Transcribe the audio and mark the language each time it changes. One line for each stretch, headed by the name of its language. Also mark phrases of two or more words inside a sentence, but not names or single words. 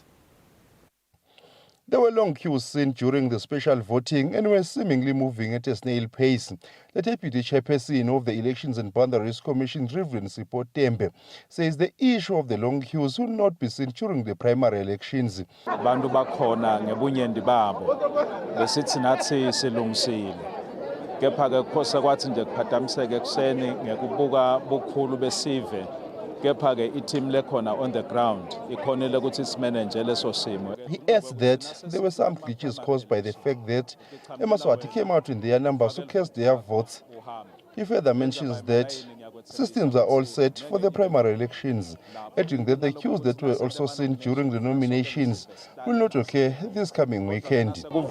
English: There were long queues seen during the special voting and were seemingly moving at a snail pace. The Deputy Chairperson of the Elections and Boundaries Commission, Reverend Sipho Tembe, says the issue of the long queues will not be seen during the primary elections.
Swati: Bantu bakhona ngebunyendi babo besithi nathi silungisile kepha ke kuphose kwathi nje kuphadamiseke ekseni ngekubuka bukhulu besive kepha ke i-team lekhona
English: on the ground
Swati: ikhonile ukuthi simanage leso simo.
English: He adds that there were some glitches caused by the fact that Eswatini came out in their numbers to cast their votes. He further mentions that systems are all set for the primary elections, adding that the queues that were also seen during the nominations will not occur this coming weekend.